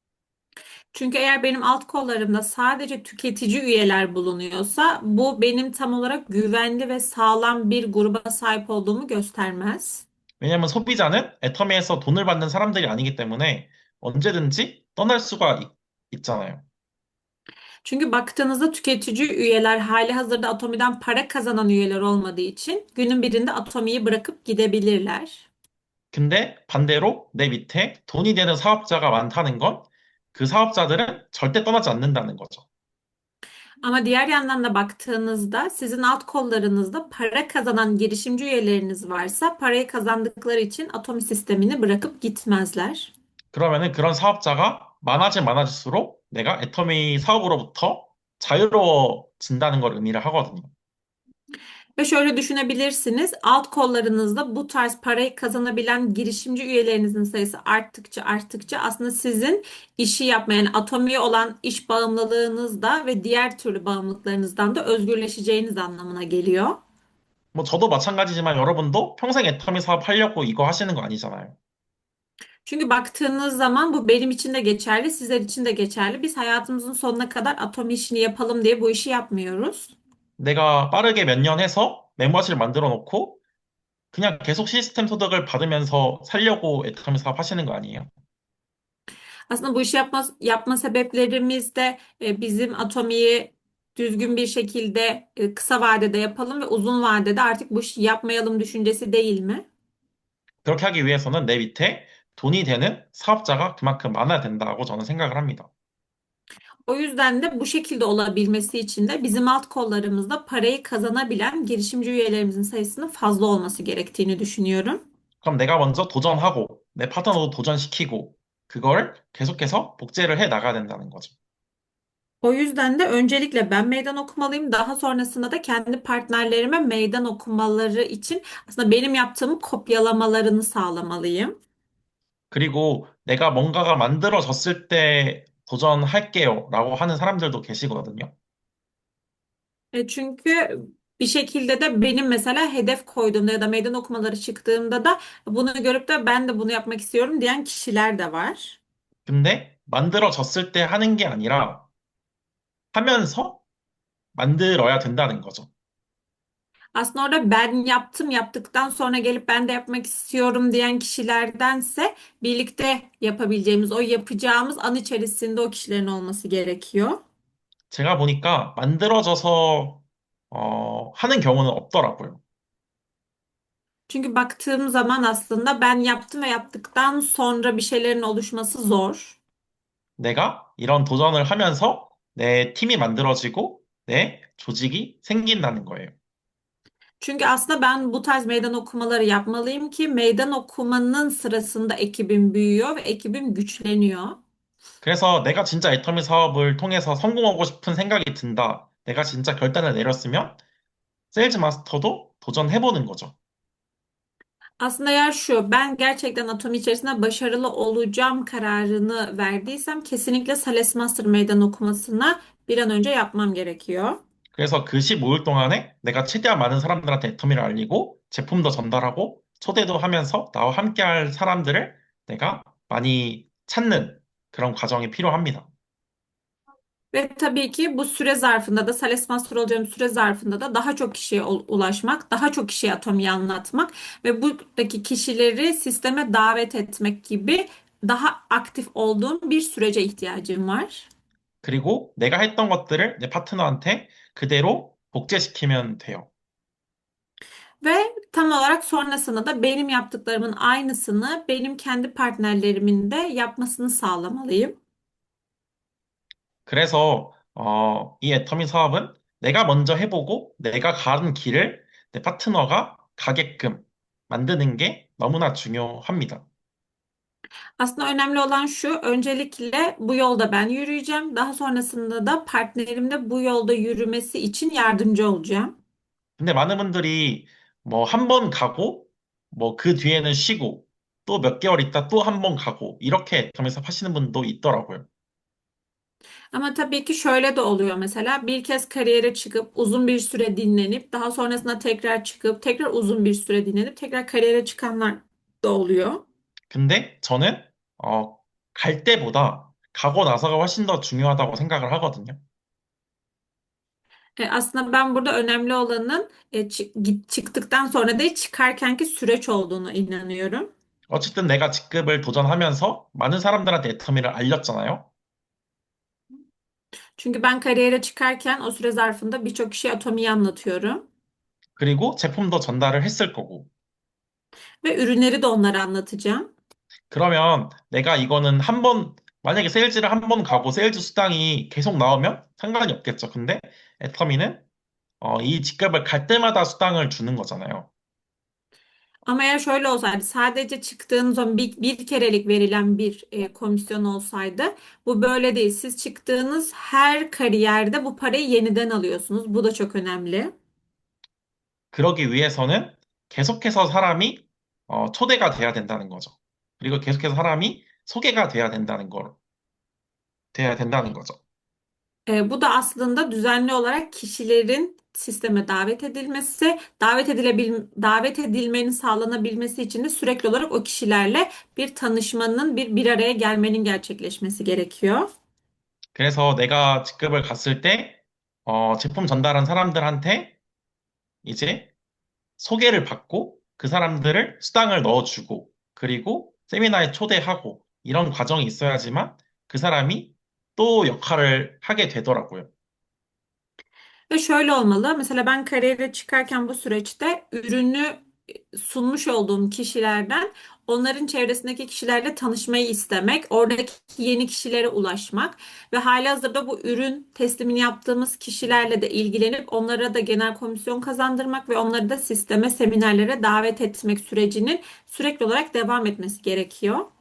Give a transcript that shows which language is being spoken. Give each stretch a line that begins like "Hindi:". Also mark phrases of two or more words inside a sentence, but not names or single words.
Turkish: Çünkü eğer benim alt kollarımda sadece tüketici üyeler bulunuyorsa bu benim tam olarak güvenli ve sağlam bir gruba sahip olduğumu göstermez.
Korean: 왜냐하면 소비자는 애터미에서 돈을 받는 사람들이 아니기 때문에 언제든지 떠날 수가 있잖아요.
Turkish: Çünkü baktığınızda tüketici üyeler hali hazırda Atomi'den para kazanan üyeler olmadığı için günün birinde Atomi'yi bırakıp gidebilirler.
Korean: 근데 반대로 내 밑에 돈이 되는 사업자가 많다는 건 그 사업자들은 절대 떠나지 않는다는 거죠.
Turkish: Ama diğer yandan da baktığınızda sizin alt kollarınızda para kazanan girişimci üyeleriniz varsa parayı kazandıkları için Atomi sistemini bırakıp gitmezler.
Korean: 그러면은 그런 사업자가 많아지면 많아질수록 내가 애터미 사업으로부터 자유로워진다는 걸 의미를 하거든요.
Turkish: Ve şöyle düşünebilirsiniz, alt kollarınızda bu tarz parayı kazanabilen girişimci üyelerinizin sayısı arttıkça aslında sizin işi yapmayan, yani atomiye olan iş bağımlılığınız da ve diğer türlü bağımlılıklarınızdan da özgürleşeceğiniz anlamına geliyor.
Korean: 뭐 저도 마찬가지지만 여러분도 평생 애터미 사업 하려고 이거 하시는 거 아니잖아요.
Turkish: Çünkü baktığınız zaman bu benim için de geçerli, sizler için de geçerli. Biz hayatımızın sonuna kadar atomi işini yapalım diye bu işi yapmıyoruz.
Korean: 내가 빠르게 몇 년 해서 멤버십을 만들어 놓고 그냥 계속 시스템 소득을 받으면서 살려고 애터미 사업 하시는 거 아니에요?
Turkish: Aslında bu işi yapma sebeplerimiz de bizim atomiyi düzgün bir şekilde kısa vadede yapalım ve uzun vadede artık bu işi yapmayalım düşüncesi değil mi?
Korean: 그렇게 하기 위해서는 내 밑에 돈이 되는 사업자가 그만큼 많아야 된다고 저는 생각을 합니다.
Turkish: O yüzden de bu şekilde olabilmesi için de bizim alt kollarımızda parayı kazanabilen girişimci üyelerimizin sayısının fazla olması gerektiğini düşünüyorum.
Korean: 그럼 내가 먼저 도전하고 내 파트너도 도전시키고 그걸 계속해서 복제를 해 나가야 된다는 거죠.
Turkish: O yüzden de öncelikle ben meydan okumalıyım. Daha sonrasında da kendi partnerlerime meydan okumaları için aslında benim yaptığımı kopyalamalarını sağlamalıyım.
Korean: 그리고 내가 뭔가가 만들어졌을 때 도전할게요 라고 하는 사람들도 계시거든요.
Turkish: Çünkü bir şekilde de benim mesela hedef koyduğumda ya da meydan okumaları çıktığımda da bunu görüp de ben de bunu yapmak istiyorum diyen kişiler de var.
Korean: 근데 만들어졌을 때 하는 게 아니라 하면서 만들어야 된다는 거죠.
Turkish: Aslında orada ben yaptım, yaptıktan sonra gelip ben de yapmak istiyorum diyen kişilerdense birlikte yapabileceğimiz, o yapacağımız an içerisinde o kişilerin olması gerekiyor.
Korean: 제가 보니까 만들어져서 하는 경우는 없더라고요.
Turkish: Çünkü baktığım zaman aslında ben yaptım ve yaptıktan sonra bir şeylerin oluşması zor.
Korean: 내가 이런 도전을 하면서 내 팀이 만들어지고 내 조직이 생긴다는 거예요.
Turkish: Çünkü aslında ben bu tarz meydan okumaları yapmalıyım ki meydan okumanın sırasında ekibim büyüyor ve ekibim güçleniyor.
Korean: 그래서 내가 진짜 애터미 사업을 통해서 성공하고 싶은 생각이 든다. 내가 진짜 결단을 ne렸으면 세일즈 마스터도 do전해보는 거죠.
Turkish: Aslında yer şu, ben gerçekten Atom içerisinde başarılı olacağım kararını verdiysem kesinlikle Sales Master meydan okumasına bir an önce yapmam gerekiyor.
Korean: 그래서 그 15일 동안에 내가 최대한 많은 사람들한테 애터미를 알리고 제품도 전달하고 초대도 하면서 나와 함께 할 사람들을 내가 많이 찾는 그런 과정이 필요합니다.
Turkish: Ve tabii ki bu süre zarfında da Sales Master olacağım süre zarfında da daha çok kişiye ulaşmak, daha çok kişiye Atomi'yi anlatmak ve buradaki kişileri sisteme davet etmek gibi daha aktif olduğum bir sürece ihtiyacım var.
Korean: 그리고 내가 했던 것들을 내 파트너한테 그대로 복제시키면 돼요.
Turkish: Ve tam olarak sonrasında da benim yaptıklarımın aynısını benim kendi partnerlerimin de yapmasını sağlamalıyım.
Korean: 그래서 이 애터미 사업은 내가 먼저 해보고 내가 가는 길을 내 파트너가 가게끔 만드는 게 너무나 중요합니다.
Turkish: Aslında önemli olan şu, öncelikle bu yolda ben yürüyeceğim. Daha sonrasında da partnerim de bu yolda yürümesi için yardımcı olacağım.
Korean: 근데 많은 분들이 뭐 한 번 가고 뭐 그 뒤에는 쉬고 또 몇 개월 있다 또 한 번 가고 이렇게 애터미 사업 하시는 분도 있더라고요.
Turkish: Ama tabii ki şöyle de oluyor mesela bir kez kariyere çıkıp uzun bir süre dinlenip daha sonrasında tekrar çıkıp tekrar uzun bir süre dinlenip tekrar kariyere çıkanlar da oluyor.
Korean: 근데 저는 갈 때보다 가고 나서가 훨씬 더 중요하다고 생각을 하거든요.
Turkish: Aslında ben burada önemli olanın çıktıktan sonra değil çıkarkenki süreç olduğunu inanıyorum.
Korean: 어쨌든 내가 직급을 도전하면서 많은 사람들한테 애터미를 알렸잖아요.
Turkish: Çünkü ben kariyere çıkarken o süre zarfında birçok kişiye Atomi'yi anlatıyorum.
Korean: 그리고 제품도 전달을 했을 거고.
Turkish: Ve ürünleri de onlara anlatacağım.
Korean: 그러면 내가 이거는 한 번, 만약에 세일즈를 한 번 가고 세일즈 수당이 계속 나오면 상관이 없겠죠. 근데 애터미는 이 직급을 갈 때마다 수당을 주는 거잖아요.
Turkish: Ama eğer şöyle olsaydı sadece çıktığınız zaman bir kerelik verilen bir komisyon olsaydı bu böyle değil. Siz çıktığınız her kariyerde bu parayı yeniden alıyorsunuz. Bu da çok önemli.
Korean: 그러기 위해서는 계속해서 사람이 초대가 돼야 된다는 거죠. 그리고 계속해서 사람이 소개가 돼야 된다는 거죠.
Turkish: Bu da aslında düzenli olarak kişilerin sisteme davet edilmesi, davet edilmenin sağlanabilmesi için de sürekli olarak o kişilerle bir tanışmanın, bir araya gelmenin gerçekleşmesi gerekiyor.
Korean: 그래서 내가 직급을 갔을 때, 제품 전달한 사람들한테 이제 소개를 받고 그 사람들을 수당을 넣어주고 그리고 세미나에 초대하고 이런 과정이 있어야지만 그 사람이 또 역할을 하게 되더라고요.
Turkish: Ve şöyle olmalı. Mesela ben kariyere çıkarken bu süreçte ürünü sunmuş olduğum kişilerden onların çevresindeki kişilerle tanışmayı istemek, oradaki yeni kişilere ulaşmak ve halihazırda bu ürün teslimini yaptığımız kişilerle de ilgilenip onlara da genel komisyon kazandırmak ve onları da sisteme, seminerlere davet etmek sürecinin sürekli olarak devam etmesi gerekiyor.